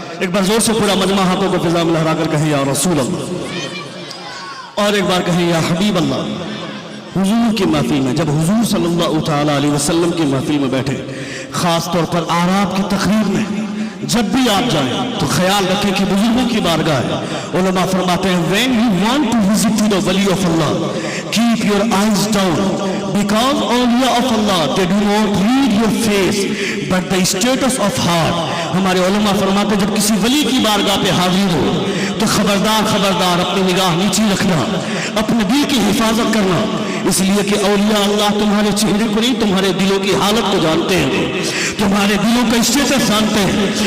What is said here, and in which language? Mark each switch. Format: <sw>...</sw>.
<ur>ایک بار زور سے پورا مجمع ہاتھوں کو فضا میں لہرا کر کہیں یا رسول اللہ، اور ایک بار کہیں یا حبیب اللہ. حضور کی محفل میں جب حضور صلی اللہ تعالیٰ علیہ وسلم کی محفل میں بیٹھے، خاص طور پر آراب کی تقریر میں جب بھی آپ جائیں تو خیال رکھیں کہ بزرگوں کی بارگاہ ہے. علماء فرماتے ہیں</ur> <en>when you want to visit the wali of Allah, keep your eyes down because awliya of Allah they do not read your face but the status of heart.</en> <ur>ہمارے علماء فرماتے ہیں جب کسی ولی کی بارگاہ پہ حاضر ہو تو خبردار اپنی نگاہ نیچی رکھنا، اپنے دل کی حفاظت کرنا، اس لیے کہ اولیاء اللہ تمہارے چہرے کو نہیں تمہارے دلوں کی حالت کو جانتے ہیں، تمہارے دلوں کا اسٹیٹس جانتے ہیں.</ur>